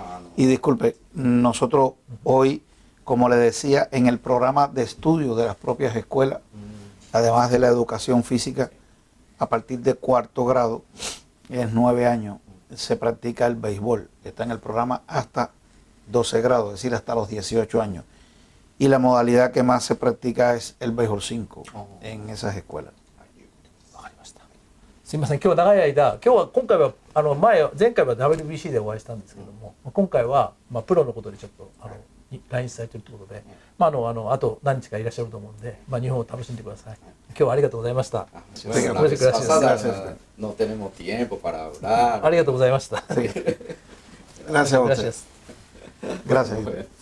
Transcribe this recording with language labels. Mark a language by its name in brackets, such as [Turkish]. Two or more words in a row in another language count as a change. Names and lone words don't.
[Spanish] Y disculpe, nosotros hoy, como le decía, en el programa de estudio de las propias escuelas, además de la educación física, a partir de 4º grado, es 9 años, se practica el béisbol. Está en el programa hasta 12 grados, es decir, hasta los 18 años. Y la modalidad que más se practica es el béisbol 5 en esas escuelas. [Japanese] わかりました。すいません、今日長い間、今回は前回は WBC でお会いしたんですけども、今回はプロのことでちょっとに来日されてるということで、あと何日かいらっしゃると思うんで、日本を楽しんでください。今日はありがとうございました。 [Spanish] Sí, Sí, la gracias. vez pasada Gracias. no tenemos tiempo para hablar. [Japanese] ありがとうございました。 [Spanish] Sí. Gracias a usted. Gracias. Gracias.